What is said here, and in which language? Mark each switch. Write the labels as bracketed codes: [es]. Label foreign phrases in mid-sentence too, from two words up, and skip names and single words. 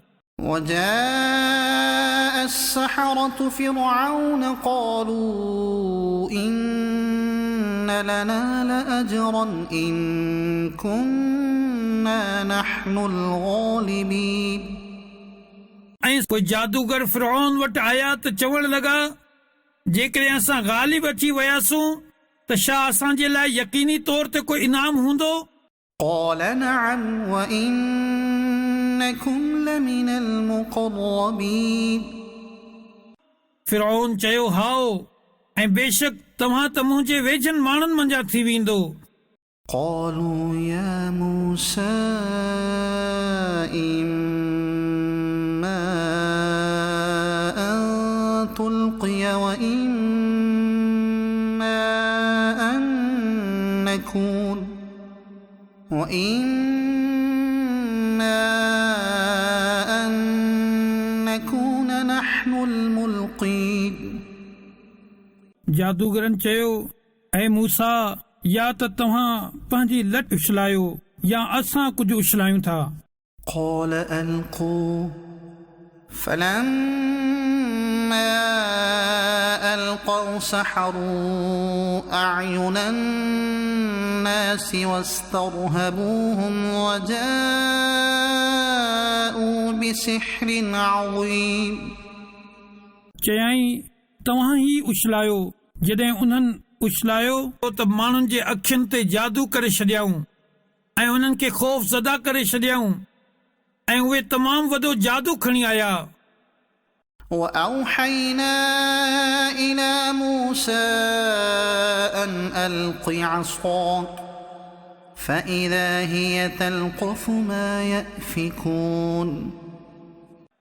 [ar] وجاء السحرة فرعون قالوا إن لنا لأجرا إن كنا نحن الغالبين [sd] ऐं पोइ जादूगर फ़िरऔन वटि आया त चवण लॻा जेकॾहिं असां ग़ालिब अची वियासूं त छा असांजे लाइ यकीनी तौर ते कोई इनाम हूंदो [ar] قال نعم وإنكم لمن المقربين [sd] फ़िरऔन चयो हाओ ऐं बेशक तव्हां त मुंहिंजे वेझनि माण्हुनि मंझां थी वेंदो [ar] قالوا يا موسى إما أن تلقي وإما أن نكون نحن الملقين [sd] जादूगरनि चयो ऐं मूसा या त तव्हां पंहिंजी लट उछलायो या असां कुझु उछलायूं था [ar] قال ألقوا فلما ألقوا سحروا أعين الناس واسترهبوهم وجاءوا بسحر عظيم [sd] चयाईं तव्हां ई उछलायो जॾहिं उन्हनि उछलायो त माण्हुनि जे अखियुनि ते जादू करे छॾियाऊं ऐं उन्हनि खे ख़ौफ़ ज़दा करे छॾियाऊं ऐं उहे तमामु वॾो जादू खणी आया [ar] وأوحينا إلى موسى أن ألق عصاك فإذا هي تلقف ما يأفكون